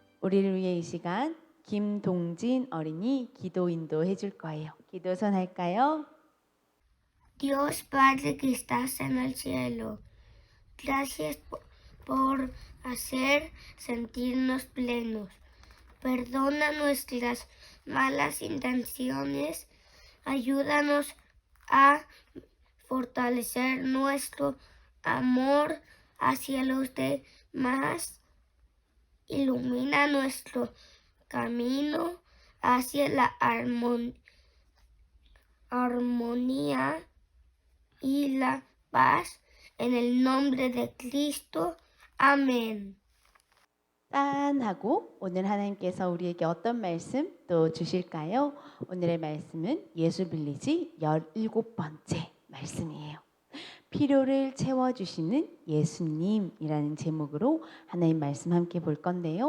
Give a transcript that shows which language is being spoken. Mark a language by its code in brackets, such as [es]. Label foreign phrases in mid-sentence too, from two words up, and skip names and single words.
[ko] 우리를 위해 이 시간 김동진 어린이 기도 인도해 줄 거예요. 기도 선할까요? [es] Dios Padre que estás en el cielo, gracias por hacer sentirnos plenos. Perdona nuestras malas intenciones, ayúdanos a fortalecer nuestro amor hacia los demás, ilumina nuestro camino hacia la armonía y la paz en el nombre de Cristo. Amén. [ko] 짠 하고 오늘 하나님께서 우리에게 어떤 말씀 또 주실까요? 오늘의 말씀은 예수 빌리지 17번째 말씀이에요. 필요를 채워주시는 예수님이라는 제목으로 하나님 말씀 함께 볼 건데요.